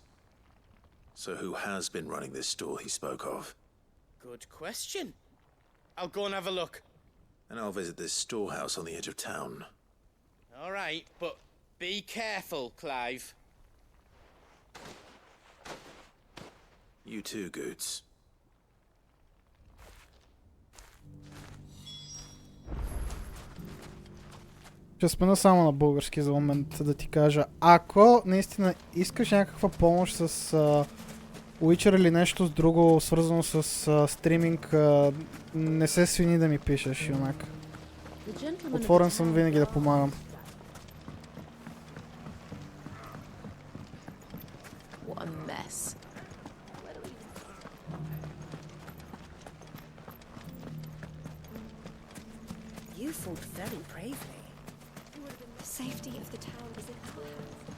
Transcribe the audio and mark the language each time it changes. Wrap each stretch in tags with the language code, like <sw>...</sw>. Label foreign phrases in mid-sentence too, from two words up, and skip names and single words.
<en>So who has been running this store he spoke of? Good question. I'll go and have a look. And I'll visit this storehouse on the edge of town. All right, but be careful, Clive. You too, Goots.</en> <bg>Ще спомена само на български за момент да ти кажа. Ако наистина искаш някаква помощ с Witcher или нещо с друго свързано с стриминг, не се свини да ми пишеш, юнак. Отворен съм винаги да помагам.</bg> <en>What a mess. You fought very bravely. The safety of the town is in our hands.</en>